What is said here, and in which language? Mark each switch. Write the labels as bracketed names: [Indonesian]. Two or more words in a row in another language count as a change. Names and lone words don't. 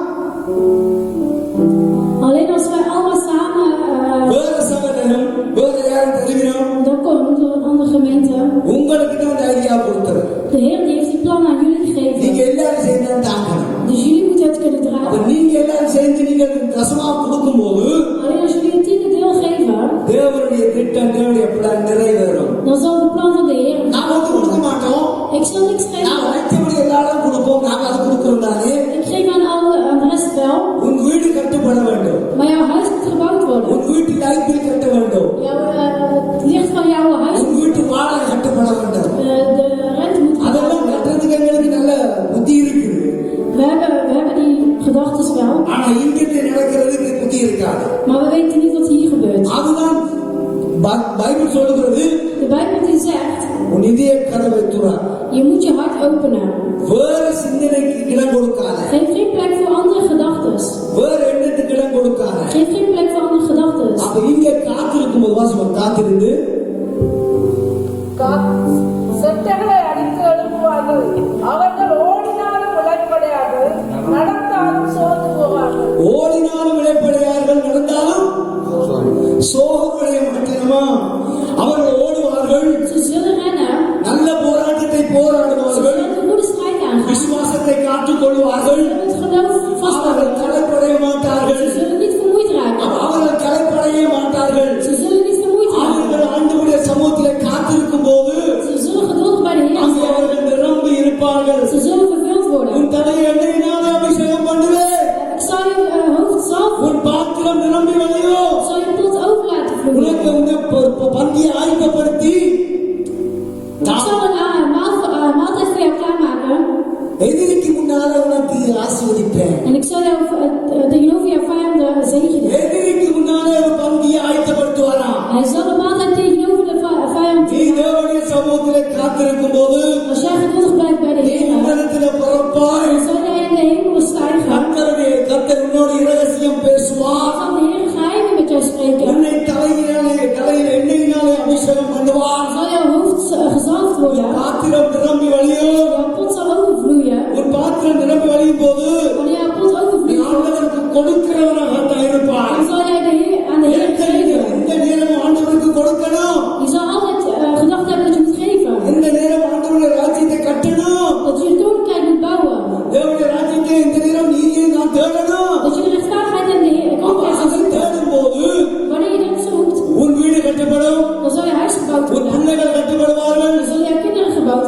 [Dutch] Alleen als wij allemaal samen [Tamil] வேற சபையிலும் வேற யாரும் தெரிவினோம். [Dutch] dan komen door een andere gemeente. [Tamil] உங்களுக்கு தான் இந்த ஐடியா கொடுத்தது. [Dutch] De Heer die heeft die plan aan jullie [Tamil] நீங்க [Dutch] gegeven. [Tamil] எல்லாரும் சேர்ந்து தாங்கணும். [Dutch] Dus jullie moeten het kunnen [Tamil] அப்ப [Dutch] dragen. [Tamil] நீங்க எல்லாரும் சேர்ந்து நீங்க தசமா கொடுக்கும் போது [Dutch] Alleen als jullie een tiende deel geven, [Tamil] தேவனுடைய திட்டம் தேவனுடைய பிளான் நிறைவேறும். [Dutch] dan zal de plan van de Heer. [Tamil] நாம வந்து கொடுக்க மாட்டோம். [Dutch] Ik zal niks [Tamil] நான் [Dutch] geven. [Tamil] வைத்தபடி எல்லாரும் கொடுப்போம். நாங்க அது கொடுக்கிறோம் தானே. [Dutch] Ik geef aan de rest wel. [Tamil] உன் வீடு கட்டப்பட வேண்டும். [Dutch] Maar jouw huis moet gebouwd worden. [Tamil] உன் வீட்டு [English] light bill [Tamil] கட்ட வேண்டும். [Dutch] Het licht van jouw huis, [Tamil] உன் வீட்டு வாடகை கட்டப்பட வேண்டும். [Dutch] de rente moet [Tamil] அதெல்லாம் [Dutch] gebouwd worden. [Tamil] கட்டுறதுக்கு எங்களுக்கு நல்ல புத்தி இருக்குது. [Dutch] We hebben die gedachten wel, [Tamil] ஆனா இங்கிட்டு நடக்கிறதுக்கு புத்தி இருக்காது. [Dutch] maar we weten niet wat hier gebeurt. [Tamil] அதுதான் பைபிள் சொல்லுகிறது. [Dutch] De Bijbel die zegt, [Tamil] உன் இதய கதவை துறா. [Dutch] je moet je hart openen. [Tamil] வேற சிந்தனைக்கு இடம் கொடுக்காத. [Dutch] Geef geen plek voor andere gedachten. [Tamil] வேற எண்ணத்துக்கு இடம் கொடுக்காத. [Dutch] Geef geen plek voor andere gedachten. [Tamil] அப்ப இங்க காத்திருக்கும் போது வாசம் காத்திருந்து செத்தகளை அடித்து எழுப்புவார்கள். அவர்கள் ஓடினாலும் விளைப்படையாது, நடந்தாலும் சோர்ந்து போவார்கள். ஓடினாலும் இழைப்படையார்கள், நடந்தாலும் சோகமடைய மாட்டேனுமா. அவர்கள் ஓடுவார்கள், [Dutch] Ze zullen rennen, [Tamil] நல்ல போராட்டத்தை [Dutch] ze [Tamil] போராடுவார்கள், [Dutch] zullen de goede strijd aangaan. [Tamil] விசுவாசத்தை காத்துக் கொள்வார்கள். [Dutch] Ze zullen het geloof [Tamil] அவர்கள் [Dutch] vasthouden. [Tamil] களைப்படைய [Dutch] Ze [Tamil] மாட்டார்கள். [Dutch] zullen niet vermoeid raken. [Tamil] அவர்கள் களைப்படைய மாட்டார்கள். [Dutch] Ze zullen niet vermoeid raken. [Tamil] அவர்கள் ஆண்டவருடைய சமூகத்திலே காத்திருக்கும் போது [Dutch] Ze zullen geduldig bij de Heer [Tamil] அங்கே [Dutch] zijn. [Tamil] அவர்கள் நிரம்பி இருப்பார்கள். [Dutch] Ze zullen vervuld worden. [Tamil] உன் தலையை எண்ணெயினாலே அபிஷேகம் பண்ணுவேன். [Dutch] Ik zal je hoofd zalven. [Tamil] உன் பாத்திரம் நிரம்பி வழியும். [Dutch] Ik zal je pot over laten vloeien. [Tamil] உனக்கு பந்தியை ஆயத்தப்படுத்தி [Dutch] Ik zal een maaltijd voor jou klaarmaken. [Tamil] எதிரிக்கு முன்னால உனக்கு ஆசீர்வதிப்பேன். [Dutch] En ik zal jou tegenover jouw vijanden zegenen. [Tamil] எதிரிக்கு முன்னால ஒரு பந்தியை ஆயத்தப்படுத்துவாரா. [Dutch] Hij zal een maaltijd tegenover de vijand [Tamil] நீ தேவனுடைய சமூகத்திலே காத்திருக்கும் போது [Dutch] Als jij geduldig blijft bij de [Tamil] நீ [Dutch] Heer, [Tamil] உன்னதத்திலே பிறப்பாய். [Dutch] dan zal jij in de hemel stijgen. [Tamil] கர்த்தர் உன்னோடு இரகசியம் பேசுவார். [Dutch] Dan zal de Heer geheimen met jou spreken. [Tamil] உன்னை தலையில எண்ணெயினாலே அபிஷேகம் பண்ணுவார். [Dutch] Dan zal jouw hoofd gezalfd worden. [Tamil] பாத்திரம் நிரம்பி வழியும். [Dutch] Jouw pot zal overvloeien. [Tamil] உன் பாத்திரம் நிரம்பி வழியும் போது [Dutch] Wanneer jouw pot [Tamil] நீ [Dutch] overvloeit, [Tamil] ஆண்டவருக்கு கொடுக்கிறவனாக இருப்பாய். [Dutch] dan zal jij aan de Heer geven. [Tamil] இந்த நேரம் ஆண்டவருக்கு கொடுக்கணும். [Dutch] Je zal altijd gedacht hebben dat je moet geven. [Tamil] இந்த நேரம் ஆண்டவருடைய ராஜ்யத்தை கட்டணும். [Dutch] Dat je de koninkrijk moet bouwen. [Tamil] தேவனுடைய ராஜ்யத்தை இந்த நேரம் நீதியை நான் தேடணும். [Dutch] Dat je de rechtvaardigheid en de koninkrijk zal [Tamil] அதை [Dutch] zoeken. [Tamil] தேடும் போது [Dutch] Wanneer je dat zoekt, [Tamil] உன் வீடு கட்டப்படும். [Dutch] dan zal je huis gebouwd [Tamil] உன் [Dutch] worden. [Tamil] பிள்ளைகள் கட்டப்படுவார்கள். [Dutch] Dan zullen jouw kinderen gebouwd